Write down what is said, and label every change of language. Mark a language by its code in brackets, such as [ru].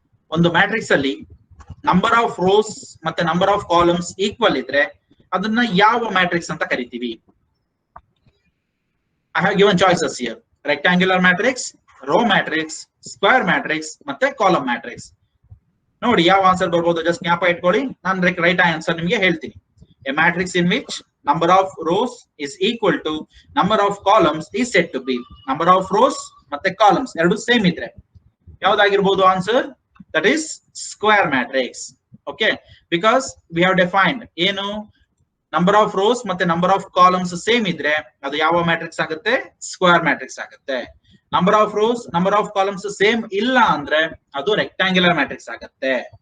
[kn] ಒಂದು ಮ್ಯಾಟ್ರಿಕ್ಸ್ ಅಲ್ಲಿ number of rose ಮತ್ತೆ ನಂಬರ್ ಆಫ್ ಕಾಲಮ್ಸ್ ಈಕ್ವಲ್ ಇದ್ರೆ ಅದನ್ನ ಯಾವ ಮ್ಯಾಟ್ರಿಕ್ಸ್ ಅಂತ ಕರಿತೀವಿ? [en] I have given choices here: rectangular matrix, row matrix, square matrix, ಮತ್ತೆ column matrix. [kn] ನೋಡಿ ಯಾವ ಆನ್ಸರ್ ಬರ್ಬೋದು ಜಸ್ಟ್ ಜ್ಞಾಪಕ ಇಟ್ಕೊಳ್ಳಿ. ನಾನು ರೈಟ್ ಆನ್ಸರ್ ನಿಮಗೆ ಹೇಳ್ತೀನಿ. [en] A matrix in which number of rows is equal to number of columns is said to be. Number of rows [kn] ಮತ್ತೆ columns ಎರಡು ಸೇಮ್ ಇದ್ರೆ ಯಾವ್ದಾಗಿರ್ಬೋದು answer? [en] That is square matrix. Okay, because we have defined [kn] ಏನು number of rose ಮತ್ತೆ number of columns same ಇದ್ರೆ ಅದು ಯಾವ matrix ಆಗುತ್ತೆ? Square matrix ಆಗುತ್ತೆ. Number of rose number of columns same ಇಲ್ಲ ಅಂದ್ರೆ ಅದು ರೆಕ್ಟಾಂಗ್ಯುಲರ್ ಮ್ಯಾಟ್ರಿಕ್ಸ್ ಆಗುತ್ತೆ.